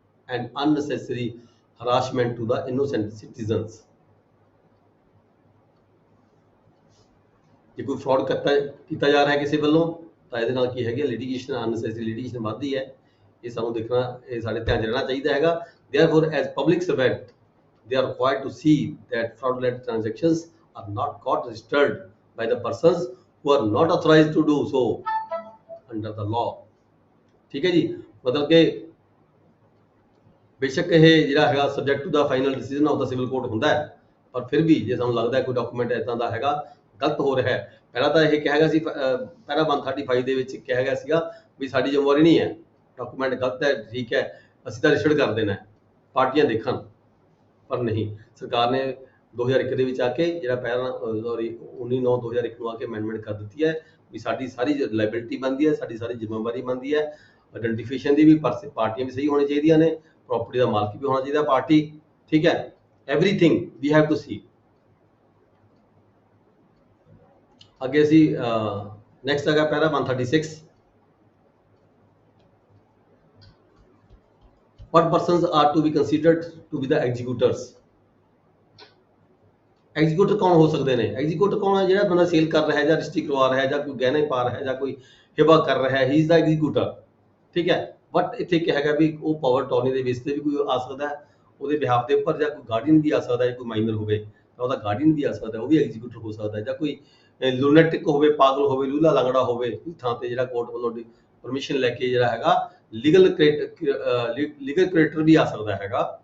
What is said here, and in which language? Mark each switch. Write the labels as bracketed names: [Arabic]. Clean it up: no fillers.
[English] and unnecessary harassment to the innocent citizens। [Punjabi] ਜੇ ਕੋਈ fraud ਕੀਤਾ ਜਾ ਰਿਹਾ ਕਿਸੇ ਵੱਲੋਂ ਤਾਂ ਇਹਦੇ ਨਾਲ ਕੀ ਹੈਗੀ ਲਿਟੀਗੇਸ਼ਨ, ਅਨਨੈਸੈਸਰੀ ਲਿਟੀਗੇਸ਼ਨ ਵੱਧਦੀ ਹੈ। ਇਹ ਸਾਨੂੰ ਦੇਖਣਾ, ਇਹ ਸਾਡੇ ਧਿਆਨ 'ਚ ਰਹਿਣਾ ਚਾਹੀਦਾ ਹੈਗਾ। [English] Therefore, as public servant, they are required to see that fraudulent transactions are not got registered by the persons who are not authorized to do so under the law। [Punjabi] ਠੀਕ ਹੈ ਜੀ, ਮਤਲਬ ਕਿ ਬੇਸ਼ੱਕ ਇਹ ਜਿਹੜਾ ਹੈਗਾ [English] subject to the final decision of the civil court [Punjabi] ਹੁੰਦਾ ਹੈ, ਪਰ ਫਿਰ ਵੀ ਜੇ ਸਾਨੂੰ ਲੱਗਦਾ ਕੋਈ ਡਾਕੂਮੈਂਟ ਇੱਦਾਂ ਦਾ ਹੈਗਾ ਗਲਤ ਹੋ ਰਿਹਾ ਹੈ, ਪਹਿਲਾਂ ਤਾਂ ਇਹ ਕਿਹਾ ਗਿਆ ਸੀ ਪੈਰਾ 135 ਦੇ ਵਿੱਚ ਕਿਹਾ ਗਿਆ ਸੀਗਾ ਵੀ ਸਾਡੀ ਜ਼ਿੰਮੇਵਾਰੀ ਨਹੀਂ ਹੈ, ਡਾਕੂਮੈਂਟ ਗਲਤ ਹੈ, ਠੀਕ ਹੈ, ਅਸੀਂ ਤਾਂ ਰਜਿਸਟਰਡ ਕਰ ਦੇਣਾ, ਪਾਰਟੀਆਂ ਦੇਖਣ। ਪਰ ਨਹੀਂ, ਸਰਕਾਰ ਨੇ 2001 ਦੇ ਵਿੱਚ ਆ ਕੇ ਜਿਹੜਾ ਪੈਰਾ 19/9/2001 ਨੂੰ ਆ ਕੇ ਅਮੈਂਡਮੈਂਟ ਕਰ ਦਿੱਤੀ ਹੈ ਵੀ ਸਾਡੀ ਸਾਰੀ ਲਾਇਬਿਲਿਟੀ ਬਣਦੀ ਹੈ, ਸਾਡੀ ਸਾਰੀ ਜ਼ਿੰਮੇਵਾਰੀ ਬਣਦੀ ਹੈ। ਆਇਡੈਂਟੀਫਿਕੇਸ਼ਨ ਦੀ ਵੀ ਪਾਰਟੀਆਂ ਵੀ ਸਹੀ ਹੋਣੀ ਚਾਹੀਦੀਆਂ ਨੇ, ਪ੍ਰੋਪਰਟੀ ਦਾ ਮਾਲਕ ਵੀ ਹੋਣਾ ਚਾਹੀਦਾ ਪਾਰਟੀ, ਠੀਕ ਹੈ, [English] Everything we have to see. [Punjabi] ਅੱਗੇ ਅਸੀਂ ਨੈਕਸਟ ਹੈਗਾ ਪੈਰਾ 136। [English] What persons are to be considered to be the executors? [Punjabi] ਐਗਜ਼ੀਕਿਊਟਰ ਕੌਣ ਹੋ ਸਕਦੇ ਨੇ? ਐਗਜ਼ੀਕਿਊਟਰ ਕੌਣ ਹੈ? ਜਿਹੜਾ ਬੰਦਾ ਸੇਲ ਕਰ ਰਿਹਾ ਹੈ ਜਾਂ ਰਜਿਸਟਰੀ ਕਰਵਾ ਰਿਹਾ ਹੈ ਜਾਂ ਕੋਈ ਗਹਿਣੇ ਪਾ ਰਿਹਾ ਹੈ ਜਾਂ ਕੋਈ ਹਿਬਾ ਕਰ ਰਿਹਾ ਹੈ, [English] he is the executor, [Punjabi] ਠੀਕ ਹੈ। ਬਟ ਇੱਥੇ ਕਿਹਾ ਹੈਗਾ ਵੀ ਉਹ ਪਾਵਰ ਟੋਰਨੀ ਦੇ ਬੇਸ ਤੇ ਵੀ ਕੋਈ ਆ ਸਕਦਾ ਹੈ ਉਹਦੇ ਬਿਹਾਫ ਦੇ ਉੱਪਰ, ਜਾਂ ਕੋਈ ਗਾਰਡੀਅਨ ਵੀ ਆ ਸਕਦਾ ਹੈ, ਕੋਈ ਮਾਈਨਰ ਹੋਵੇ ਤਾਂ ਉਹਦਾ ਗਾਰਡੀਅਨ ਵੀ ਆ ਸਕਦਾ, ਉਹ ਵੀ ਐਗਜ਼ੀਕਿਊਟਰ ਹੋ ਸਕਦਾ ਹੈ, ਜਾਂ ਕੋਈ ਲੂਨੈਟਿਕ ਹੋਵੇ, ਪਾਗਲ ਹੋਵੇ, ਲੂਲਾ ਲੰਗੜਾ ਹੋਵੇ, ਉਸ ਥਾਂ ਤੇ ਜਿਹੜਾ ਕੋਰਟ ਵੱਲੋਂ ਪਰਮਿਸ਼ਨ ਲੈ ਕੇ ਜਿਹੜਾ ਹੈਗਾ ਲੀਗਲ ਕ੍ਰੀਏਟਰ ਵੀ ਆ ਸਕਦਾ ਹੈਗਾ।